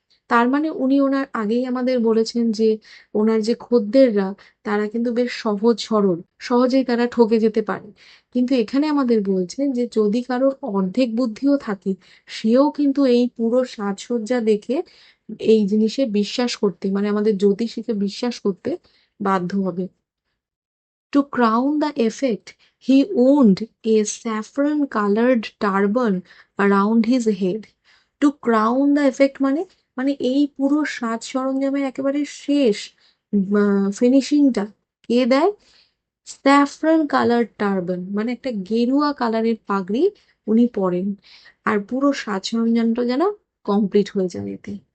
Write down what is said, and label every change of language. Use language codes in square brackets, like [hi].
[bn] তার মানে উনি ওনার আগেই আমাদের বলেছেন যে ওনার যে খদ্দেররা, তারা কিন্তু বেশ সহজ সরল, সহজেই তারা ঠকে যেতে পারে। কিন্তু এখানে আমাদের বলছেন যে যদি কারোর অর্ধেক বুদ্ধিও থাকে, সেও কিন্তু এই পুরো সাজসজ্জা দেখে এই জিনিসে বিশ্বাস করতে, মানে আমাদের জ্যোতিষীকে বিশ্বাস করতে বাধ্য হবে। [en] To crown the effect, he owned a saffron colored turban around his head. To crown the effect [bn] মানে, মানে এই পুরো সাজ সরঞ্জামের একেবারে শেষ ফিনিশিংটা কে দেয়? [en] saffron colour turban, [bn] মানে একটা গেরুয়া কালারের পাগড়ি উনি পরেন, আর পুরো সাজ সরঞ্জামটা যেন কমপ্লিট হয়ে যায় এতে।